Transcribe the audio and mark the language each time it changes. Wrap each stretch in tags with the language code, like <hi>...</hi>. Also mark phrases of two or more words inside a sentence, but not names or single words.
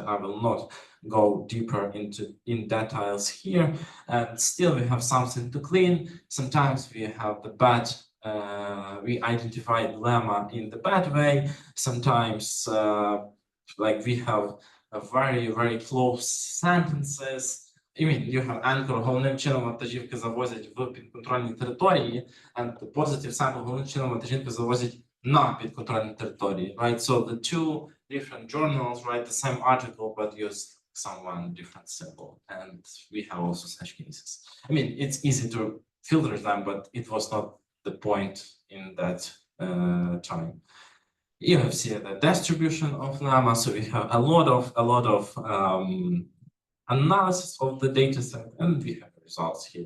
<en>I will not go deeper into details here, and still we have something to clean. Sometimes we have the bad, we identify the lemma in the bad way. Sometimes like we have a very close sentences. I mean, you have anchor,</en> <uk>головним чином вантажівки завозять в підконтрольні території,</uk> <en>and the positive sample</en> <uk>головним чином вантажівки завозять на підконтрольні території,</uk> <en>right? So the two different journals write the same article, but use someone different symbol, and we have also such cases. I mean, it's easy to filter them, but it was not the point in that time. You have seen the distribution of lemma, so we have a lot of analysis of the data set, and we have results here.</en>